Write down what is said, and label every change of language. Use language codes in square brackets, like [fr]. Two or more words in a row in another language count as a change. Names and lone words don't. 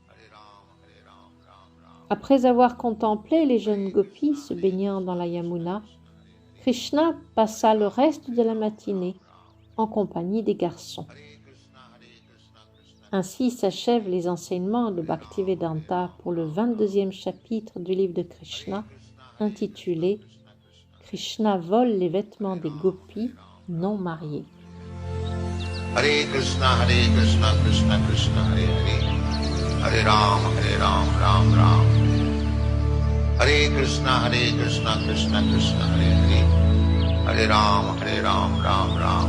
[fr] Après avoir contemplé les jeunes gopis se baignant dans la Yamuna, Krishna passa le reste de la matinée en compagnie des garçons. Ainsi s'achèvent les enseignements de Bhaktivedanta pour le 22e chapitre du livre de Krishna, intitulé « Krishna vole les vêtements des gopis non mariés ». [sa] हरे कृष्ण, कृष्ण कृष्ण, हरे हरे, हरे राम, राम राम. हरे कृष्ण, कृष्ण कृष्ण, हरे हरे, हरे राम, राम राम.